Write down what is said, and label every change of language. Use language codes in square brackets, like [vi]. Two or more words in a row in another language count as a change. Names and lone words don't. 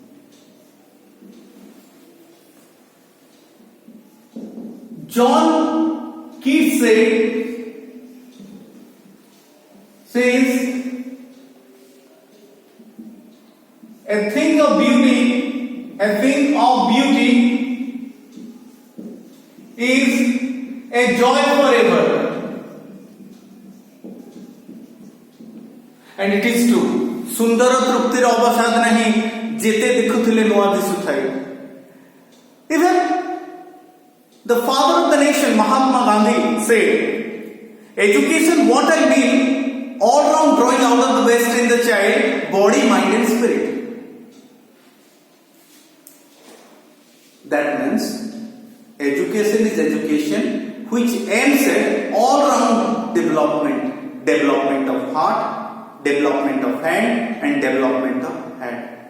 [en] John Keats says, a thing of beauty is a joy forever. And it is true. [or] ସୁନ୍ଦର ତୃପ୍ତିର ଅବସାଦ ନାହିଁ ଯେତେ ଦେଖୁଥିଲେ ନୂଆ ଦିଶୁଥାଏ. [en] Even the father of the nation, Mahatma Gandhi, said, education, what I mean, all round drawing out of the best in the child, body, mind and spirit. That means education is education which aims at all round development of heart, development of hand and development of hand.